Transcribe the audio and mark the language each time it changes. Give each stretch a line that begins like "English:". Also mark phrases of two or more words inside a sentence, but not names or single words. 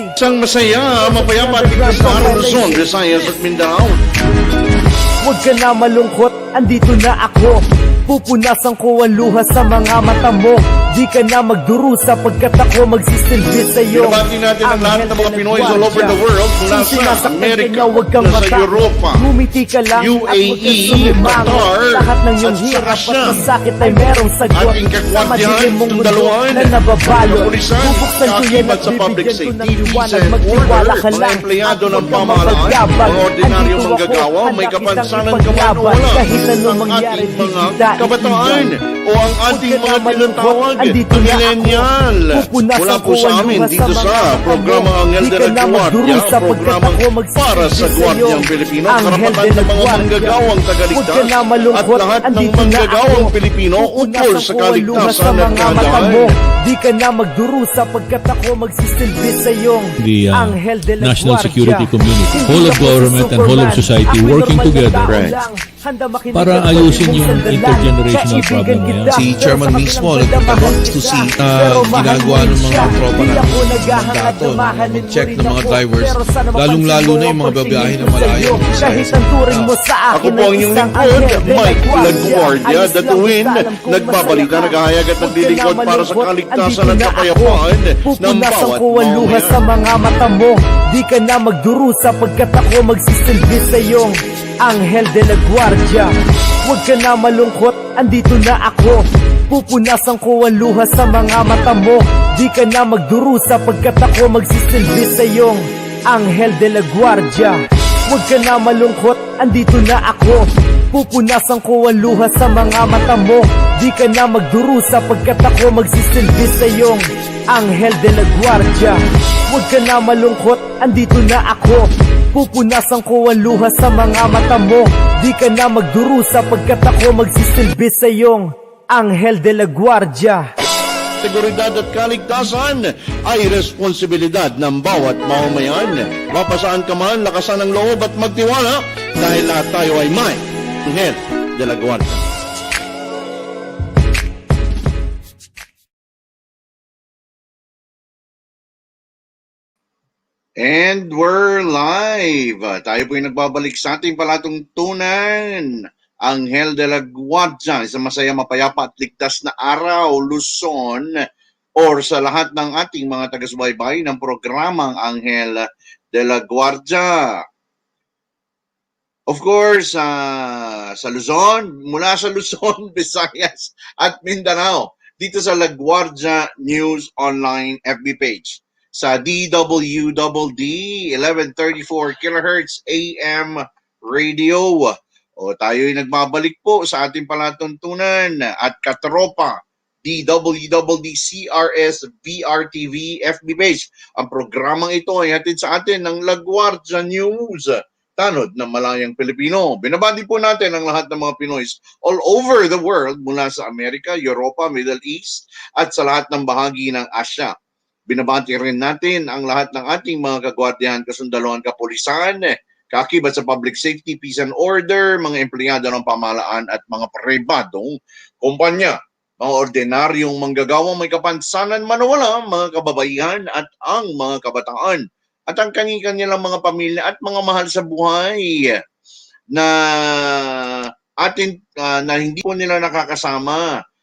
Filipino: Isang masaya, mapayapa at ligtas na araw Luzon, Visayas at Mindanao. Huwag ka na malungkot, andito na ako. Pupunasan ko ang luha sa mga mata mo. Di ka na magdurusa pagkat ako magsisilbi sa'yo. Binabati natin ang lahat ng mga Pinoy
English: all over the world,
Filipino: mula sa Amerika, nasa Europa, ngumiti ka lang UAE, Qatar, lahat ng iyong at hirap sa at masakit ay merong sagot. ating Sa kagwadihan, madilim mong mundo tundaluan, na nababalo, kapulisan, bubuksan ko yan at sa public bibigyan ko ng safety, liwanag. peace and Magtiwala order, ka mga lang empleyado at ng huwag kang pamahalaan, mapagyabag. mga ordinaryong Andito manggagawa, ako, may handa kapansanan kitang ka man o ipaglaban. wala, Kahit anong ang mangyari, ating di mga kita kabataan iiwan. o ang ating Huwag ka mga na malungkot, tinatawag andito na na ako. millennial. Pupunasan Mula po ko sa ang amin luha dito sa sa mga programa mata mo. Anghel Di de ka la na Guardia, magdurusa pagkat programang ako magsisilbi para sa sa'yo. Guardiang Pilipino, Anghel karapatan de la ng mga Guardia. manggagawang tagaligtas Huwag ka na at malungkot, lahat ng andito na manggagawang ako. Pilipino ukol Pupunasan sa ko ang luha sa kaligtasan at mga mata kahandaan. mo. Di ka na magdurusa pagkat ako magsisilbi sa'yong the Anghel de la national Guardia.
English: security community,
Filipino: Hindi
English: whole of
Filipino: ako si
English: government and whole of
Filipino: Superman. society Ako'y working normal na together tao Right. lang. Handa makinig para at ayusin pwede mong yung sandalan. intergenerational Kaibigan problem na yan. kita, Si pero Chairman sa mismo kabilang nagtatanong banda,
English: to see
Filipino: mahal kita, ginagawa pero ng mga mahal tropa mo na siya. Di ako naghahangad mandato na na mahalin mo mag-check rin ng mga ako. drivers, Pero sana lalong-lalo mapansin na yung mo mga ang babiyahe na pagtingin ko malayo. sa'yo. Kahit ang turing mo sa Ako akin po ang ay inyong isang lingkod, Anghel de la Mike Guardia. Guardia, Ayos lang DATUIN, basta alam kong nagbabalita, masaya ka. naghahayag at Huwag ka na naglilingkod para sa malungkot, kaligtasan andito at na ako. kapayapaan ng Pupunasan bawat ko ang luha sa mamamayan. mga mata mo. Di ka na magdurusa pagkat ako magsisilbi sa'yong Anghel de la Guardia. Huwag ka na malungkot, andito na ako. Pupunasan ko ang luha sa mga mata mo. Di ka na magdurusa pagkat ako magsisilbi sa'yong Anghel de la Guardia. Huwag ka na malungkot, andito na ako. Pupunasan ko ang luha sa mga mata mo. Di ka na magdurusa pagkat ako magsisilbi sa'yong Anghel de la Guardia. Huwag ka na malungkot, andito na ako. Pupunasan ko ang luha sa mga mata mo. Di ka na magdurusa pagkat ako magsisilbi sa'yong Anghel de la Guardia. Seguridad at kaligtasan ay responsibilidad ng bawat mamamayan. Mapasaan ka man, lakasan ang loob at magtiwala dahil lahat tayo ay may Anghel de la Guardia.
English: And we're live.
Filipino: Tayo po yung nagbabalik sa ating palatuntunan. Anghel de la Guardia, isang masaya, mapayapa at ligtas na araw, Luzon, or sa lahat ng ating mga taga-subaybay ng programang Anghel de la Guardia.
English: Of course,
Filipino: sa Luzon, mula sa Luzon, Visayas at Mindanao, dito sa La Guardia News Online FB page. Sa DWDD 1134 kHz AM radio. O tayo'y nagbabalik po sa ating palatuntunan at katropa DWDD CRS BRTV FB page. Ang programang ito ay hatid sa atin ng La Guardia News, tanod ng malayang Pilipino. Binabati po natin ang lahat ng mga Pinoys
English: all over the world
Filipino: mula sa Amerika, Europa, Middle East at sa lahat ng bahagi ng Asya. Binabati rin natin ang lahat ng ating mga kagwardiyahan, kasundaluhan, kapulisan, kaakibat sa
English: public safety, peace and order,
Filipino: mga empleyado ng pamahalaan at mga pribadong kumpanya, mga ordinaryong manggagawang may kapansanan man o wala, mga kababaihan at ang mga kabataan, at ang kani-kanilang mga pamilya at mga mahal sa buhay na na hindi po nila nakakasama.